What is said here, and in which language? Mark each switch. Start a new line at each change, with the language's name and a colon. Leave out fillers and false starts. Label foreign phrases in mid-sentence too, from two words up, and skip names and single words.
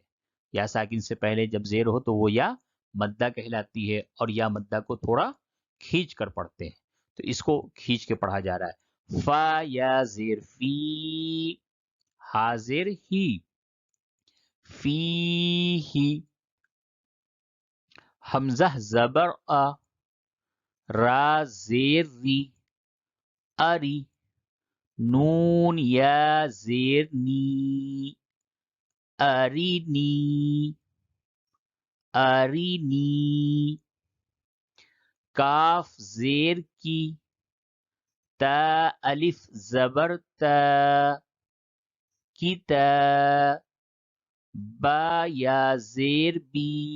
Urdu: یا ساکن سے پہلے جب زیر ہو تو وہ یا مدہ کہلاتی ہے، اور یا مدہ کو تھوڑا کھینچ کر پڑھتے ہیں، تو اس کو کھینچ کے پڑھا جا رہا ہے۔ فا یا زیر فی، حاضر ہی، فی ہی۔ حمزہ زبر آ، را زیر ری، اری، نون یا زیر نی، ارینی، ارینی، کاف زیر کی، تا الف زبر تا، کی تا، با یا زیر بی،